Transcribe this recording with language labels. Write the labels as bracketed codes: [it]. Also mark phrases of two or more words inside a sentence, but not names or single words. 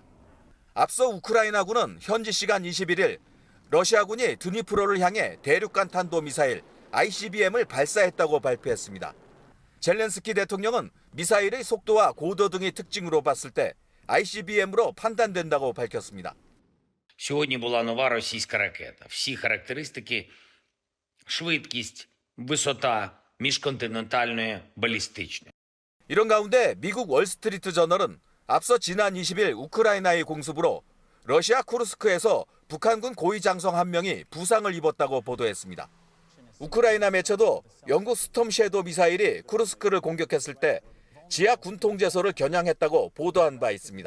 [ko] 앞서 우크라이나군은 현지 시간 21일 러시아군이 드니프로를 향해 대륙간 탄도 미사일 ICBM을 발사했다고 발표했습니다. 젤렌스키 대통령은 미사일의 속도와 고도 등의 특징으로 봤을 때 ICBM으로 판단된다고 밝혔습니다. [uk] Сьогодні була нова російська ракета. Всі характеристики, швидкість, висота міжконтинентальної балістичної. [ko] 이런 가운데 미국 월스트리트 저널은 앞서 지난 20일 우크라이나의 공습으로 러시아 쿠르스크에서 북한군 고위 장성 한 명이 부상을 입었다고 보도했습니다. 우크라이나 매체도 영국 스톰 섀도우 미사일이 쿠르스크를 공격했을 때 지하 군 통제소를 겨냥했다고 보도한 바 있습니다.